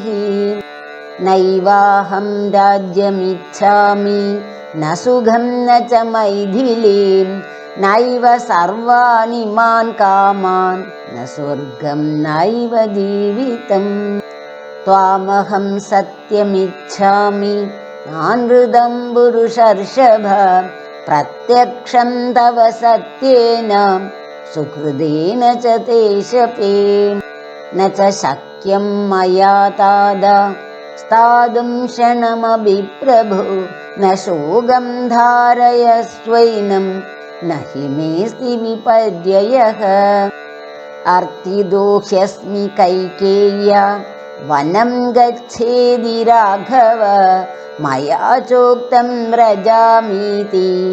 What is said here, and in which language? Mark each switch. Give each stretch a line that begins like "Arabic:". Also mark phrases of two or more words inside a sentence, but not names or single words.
Sanskrit: നൈവാഹം രാജ്യമിച്ഛാമി ന സുഖം ന ച മൈഥിലീം നൈവ സർവാണി മാൻ കാമാൻ ന സ്വർഗം നൈവ ജീവിതം. ത്വാമഹം സത്യമിച്ഛാമി നാനൃതം പുരുഷർഷഭ പ്രത്യക്ഷം തവ സത്യേന सुहृदेन च ते शपे न च शक्यं मया ताद स्थातुं क्षणमपि प्रभो न शोकं धारयस्वैनं न हि मेऽस्ति विपर्ययः अर्तिदो ह्यस्मि कैकेय्य वनं गच्छेदि राघव मया चोक्तं व्रजामीति